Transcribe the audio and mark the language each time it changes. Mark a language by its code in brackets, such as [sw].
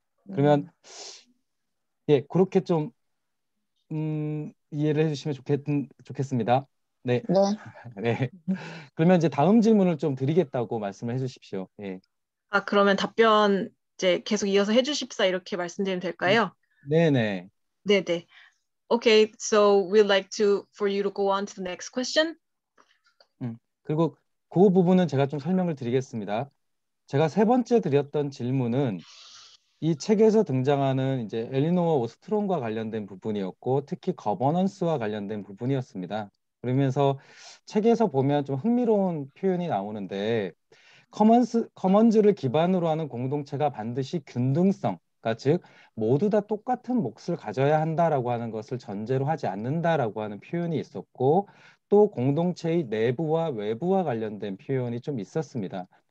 [ko] 그러면 예, 그렇게 좀 이해를 해주시면 좋겠습니다. 네. 네. 그러면 이제 다음 질문을 좀 드리겠다고 말씀을 해주십시오. 예. 그러면 답변 이제 계속 이어서 해주십사 이렇게 말씀드리면 될까요? 네네. 네네. [en] Okay, so we'd like for you to go on to the next question. [ko] 그리고 그 부분은 제가 좀 설명을 드리겠습니다. 제가 세 번째 드렸던 질문은 이 책에서 등장하는 이제 엘리노어 오스트롬과 관련된 부분이었고 특히 거버넌스와 관련된 부분이었습니다. 그러면서 책에서 보면 좀 흥미로운 표현이 나오는데 커먼즈를 기반으로 하는 공동체가 반드시 균등성, 그러니까 즉 모두 다 똑같은 몫을 가져야 한다라고 하는 것을 전제로 하지 않는다라고 하는 표현이 있었고 또 공동체의 내부와 외부와 관련된 표현이 좀 있었습니다.